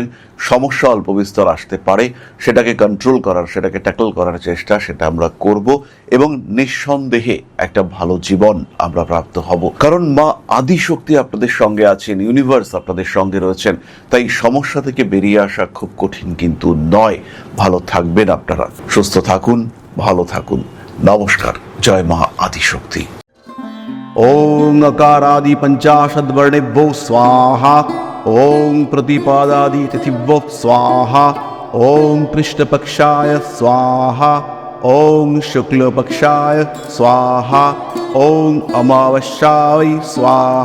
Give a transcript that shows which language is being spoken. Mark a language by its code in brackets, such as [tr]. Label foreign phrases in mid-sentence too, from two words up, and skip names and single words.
[bn] সমস্যা অল্প বিস্তর আসতে পারে, সেটাকে কন্ট্রোল করার, সেটাকে ট্যাকল করার চেষ্টা সেটা আমরা করব এবং নিঃসন্দেহে একটা ভালো জীবন আমরা প্রাপ্ত হব। কারণ মা আদিশক্তি আপনাদের সঙ্গে আছেন, ইউনিভার্স আপনাদের সঙ্গে রয়েছেন। তাই সমস্যা থেকে বেরিয়ে আসা খুব কঠিন কিন্তু নয়। ভালো থাকবেন আপনারা, সুস্থ থাকুন, ভালো থাকুন। নমস্কার। জয় মা আদিশক্তি। [sa] ओं अकारादि पंचाशद वर्णेभ्यो स्वाहा। ओं प्रतिपादादि तिथिभ्यो स्वाहा। ओं कृष्णपक्षाय स्वाहा। ओं शुक्लपक्षाय स्वाहा। ओं अमावस्याय स्वाहा।